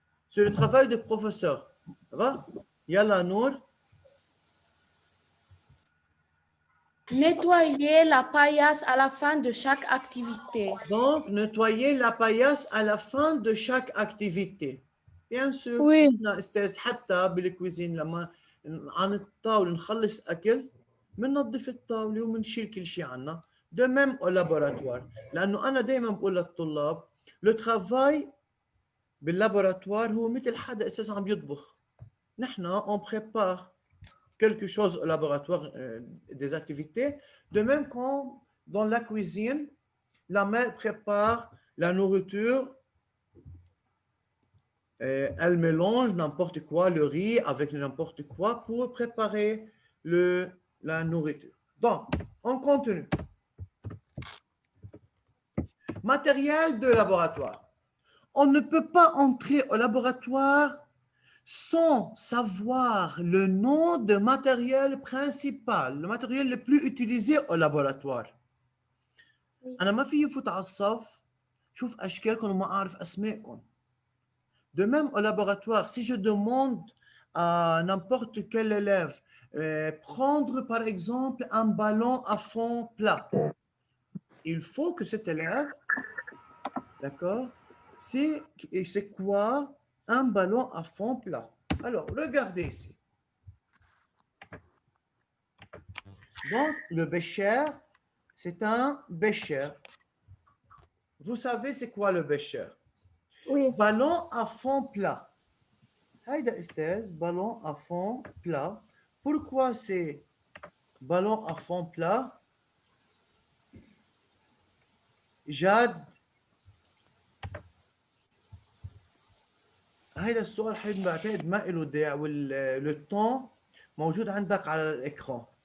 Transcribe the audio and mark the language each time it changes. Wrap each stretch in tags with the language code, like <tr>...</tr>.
<fr>C'est le travail du professeur. Ça va? Yalla Nour. Nettoyer la paillasse à la fin de chaque activité. Donc, nettoyer la paillasse à la fin de chaque activité. Bien sûr. Oui.</fr> <ar>استاذ حتى بالكويزين لما عن الطاوله نخلص اكل بننظف الطاوله وبنشيل كل شيء عنا.</ar> <fr>De même au laboratoire.</fr> <ar>لانه انا دائما بقول للطلاب</ar> <fr>le travail</fr> <ar>باللابوراتوار هو مثل حدا اساسا عم يطبخ.</ar> <fr>نحن on prépare quelque chose au laboratoire, des activités. De même quand dans la cuisine, la mère prépare la nourriture, elle mélange n'importe quoi, le riz avec n'importe quoi pour préparer la nourriture. Donc, on continue. Matériel de laboratoire. On ne peut pas entrer au laboratoire sans savoir le nom de matériel principal, le matériel le plus utilisé au laboratoire.</fr> <ar>أنا ما في فوت على الصف شوف أشكالكم وما أعرف أسمائكم.</ar> <fr>De même au laboratoire, si je demande à n'importe quel élève prendre par exemple un ballon à fond plat, il faut que cet élève, d'accord, c'est quoi un ballon à fond plat? Alors, regardez ici. Donc, le bécher, c'est un bécher. Vous savez c'est quoi le bécher? Oui. Ballon à fond plat.</fr> <ar>هيدا استاذ</ar> <fr>ballon à fond plat. Pourquoi c'est ballon à fond plat?</fr> <ar>جاد هيدا السؤال حبيبي بعتقد ما له داعي والتون موجود عندك على الاكران.</ar>